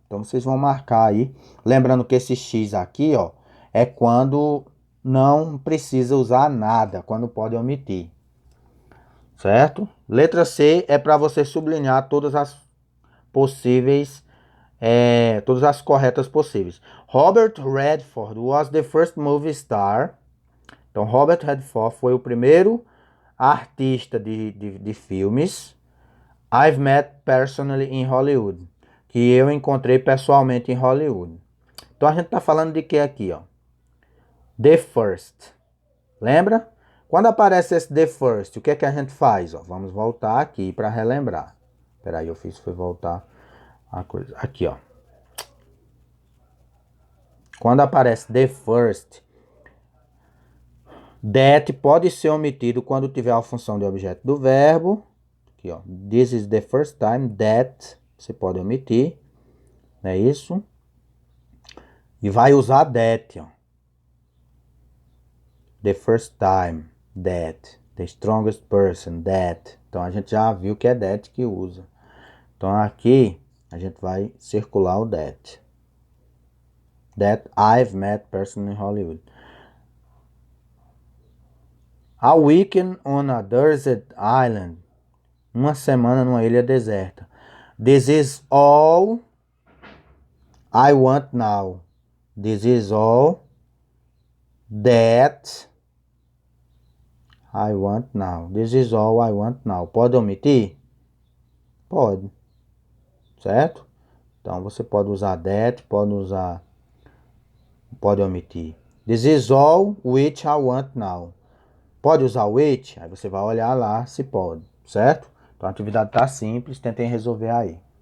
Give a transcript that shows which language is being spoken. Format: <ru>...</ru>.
<pt>Então, vocês vão marcar aí. Lembrando que esse X aqui, ó, é quando não precisa usar nada, quando pode omitir. Certo? Letra C é para você sublinhar todas as possíveis, todas as corretas possíveis.</pt> <en>Robert Redford was the first movie star.</en> <pt>Então, Robert Redford foi o primeiro artista de filmes.</pt> <en>I've met personally in Hollywood.</en> <pt>Que eu encontrei pessoalmente em Hollywood. Então, a gente tá falando de que aqui, ó?</pt> <en>The first.</en> <pt>Lembra? Quando aparece esse the first, o que é que a gente faz? Ó, vamos voltar aqui para relembrar. Espera aí, foi voltar a coisa. Aqui, ó. Quando aparece the first, that pode ser omitido quando tiver a função de objeto do verbo. Aqui, ó.</pt> <en>This is the first time that</en> <pt>você pode omitir. Não é isso? E vai usar that, ó.</pt> <en>The first time, that. The strongest person, that.</en> <pt>Então a gente já viu que é that que usa. Então aqui a gente vai circular o that.</pt> <en>That I've met person in Hollywood. A weekend on a desert island.</en> <pt>Uma semana numa ilha deserta.</pt> <en>This is all I want now. This is all that I want now. This is all I want now.</en> <pt>Pode omitir? Pode. Certo? Então você pode usar that, pode omitir.</pt> <en>This is all which I want now.</en> <pt>Pode usar which? Aí você vai olhar lá se pode, certo? Então a atividade tá simples, tentem resolver aí.</pt>